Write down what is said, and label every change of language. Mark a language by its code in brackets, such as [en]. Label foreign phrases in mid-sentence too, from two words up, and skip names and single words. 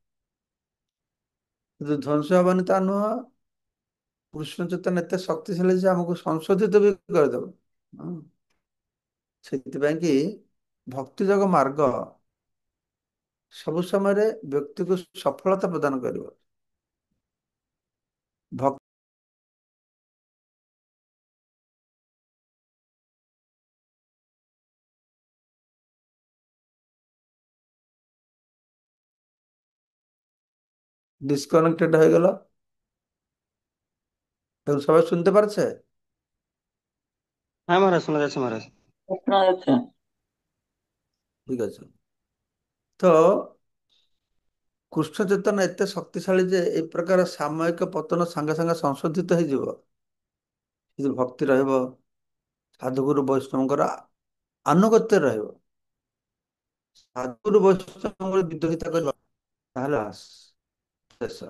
[or] ଯଦି ଧ୍ୱଂସ ହବାନି ତା ନୁହଁ, କୃଷ୍ଣ ଚେତନା ଏତେ ଶକ୍ତିଶାଳୀ ଯେ ଆମକୁ ସଂଶୋଧିତ ବି କରିଦେବ। ହଁ। ସେଥିପାଇଁ କି ଭକ୍ତି ଯୋଗ ମାର୍ଗ ସବୁ ସମୟରେ ବ୍ୟକ୍ତିକୁ ସଫଳତା ପ୍ରଦାନ କରିବ। [bn] ଭକ୍ତି ডিসকনেক্টেড হয়ে গেল, এখন সবাই শুনতে পারছে? হ্যাঁ মহারাজ, শোনা যাচ্ছে মহারাজ। শোনা যাচ্ছে। ঠিক আছে। [or] তো କୃଷ୍ଣ ଚେତନା ଏତେ ଶକ୍ତିଶାଳୀ ଯେ ଏ ପ୍ରକାର ସାମୟିକ ପତନ ସାଙ୍ଗେ ସାଙ୍ଗେ ସଂଶୋଧିତ ହେଇଯିବ ଯଦି ଭକ୍ତି ରହିବ, ସାଧୁଗୁରୁ ବୈଷ୍ଣବଙ୍କର ଆନୁଗତ୍ୟ ରହିବ। ସାଧୁଗୁରୁ ବୈଷ୍ଣବଙ୍କର ବିଦ୍ରୋହିତା କରିବା, ତାହେଲେ ଶେଷ।